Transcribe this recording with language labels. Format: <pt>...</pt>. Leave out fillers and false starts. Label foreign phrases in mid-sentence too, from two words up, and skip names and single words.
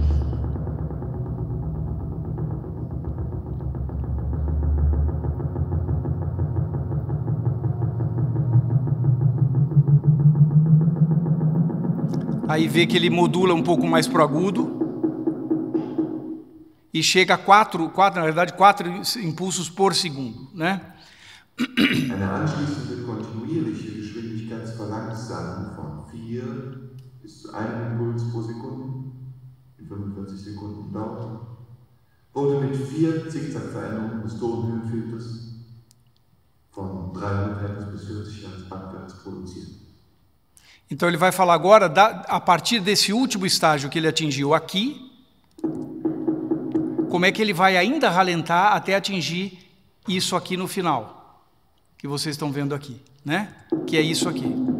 <pt>Aí vê que ele modula um pouco mais para o agudo e chega a 4 impulsos por segundo, né?</pt> <de>Eine anschließende kontinuierliche Geschwindigkeitsverlangsamung von 4 bis zu einen Impuls pro Sekunde, die 45 Sekunden dauert, wurde mit 4 Zickzackveränderungen des Tonhöhenfilters von 300 Hz bis 40 Hz abwärts produziert.</de> <pt>Então ele vai falar agora, a partir desse último estágio que ele atingiu aqui, como é que ele vai ainda ralentar até atingir isso aqui no final, que vocês estão vendo aqui, né? Que é isso aqui.</pt>